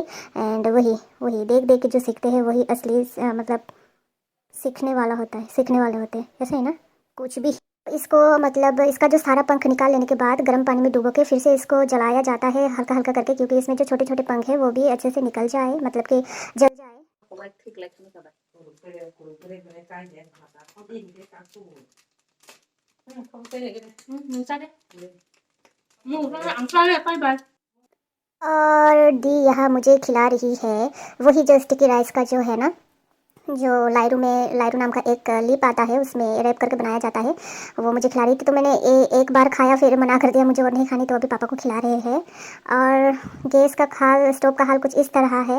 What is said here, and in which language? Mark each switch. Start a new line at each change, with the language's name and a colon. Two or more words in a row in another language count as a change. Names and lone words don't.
Hindi: एंड वही देख देख के जो सीखते हैं वही असली मतलब सीखने वाला होता है, सीखने वाले होते हैं, ऐसे ही ना कुछ भी। इसको मतलब इसका जो सारा पंख निकाल लेने के बाद गर्म पानी में डुबो के फिर से इसको जलाया जाता है हल्का हल्का करके, क्योंकि इसमें जो छोटे छोटे पंख है वो भी अच्छे से निकल जाए, मतलब कि जल जाए।
Vietnamese: không cái này mình sao đấy nó ăn sao đấy
English: bye bye
Hindi: और दी यहाँ मुझे खिला रही है वही जो
English: sticky rice
Hindi: का जो है ना, जो लाइरू नाम का एक लिप आता है उसमें रैप करके बनाया जाता है, वो मुझे खिला रही थी। तो मैंने एक बार खाया, फिर मना कर दिया मुझे और नहीं खानी, तो अभी पापा को खिला रहे हैं। और गैस का हाल, स्टोव का हाल कुछ इस तरह है।